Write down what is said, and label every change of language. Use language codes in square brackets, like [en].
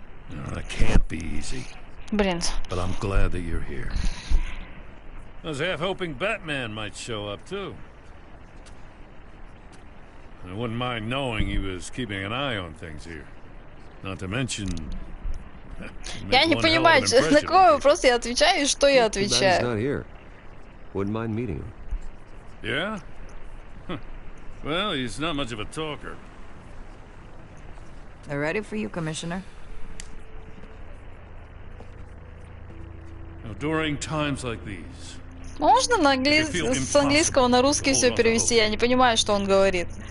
[en] It can't be easy. [ru] Блин. [en] But I'm glad that you're here. I was half hoping Batman might show up, too. I wouldn't mind knowing he was keeping an eye on things here. Not to mention... [ru] Я не понимаю, на какой вопрос я отвечаю и что я отвечаю. [en] Not here. Wouldn't mind meeting him. Yeah? Well, he's not much of a talker. They're ready for you, Commissioner. During times like these. [ru] Можно с английского на русский все перевести? Я не понимаю, что он говорит.